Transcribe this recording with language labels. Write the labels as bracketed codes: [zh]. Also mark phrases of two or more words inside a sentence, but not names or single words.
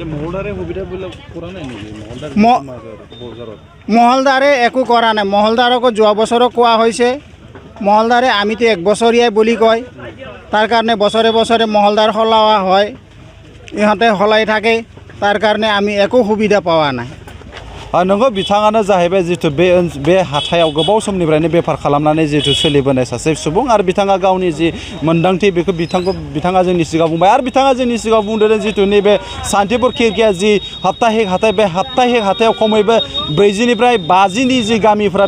[as] মহলদাৰে একো কৰা নাই। মহলদাৰকো যোৱা বছৰো কোৱা হৈছে। মহলদাৰে আমিতো 1 বছৰীয়াই বুলি কয়। তাৰ কাৰণে বছৰে বছৰে মহলদাৰ সলোৱা হয়, ইহঁতে সলাই থাকে। তাৰ কাৰণে আমি একো সুবিধা পোৱা নাই। [brx] नंगौ बिथाङानो जाहैबाय जितु बे हाथायाव गोबाव समनिफ्रायनो बेफार खालामनानै जितु सोलिबोनाय सासे सुबुं आरो बिथाङा गावनि जि मोन्दांथि बेखौ बिथाङा जोंनि सिगाङाव बुंबाय आरो बिथाङा जोंनि सिगाङाव बुंदों जितु नैबे सान्तिपुर खिरखिया जि साप्ताहिक हाथाय बे साप्ताहिक हाथायाव खमैबो 40 निफ्राय 50नि जि गामिफ्रा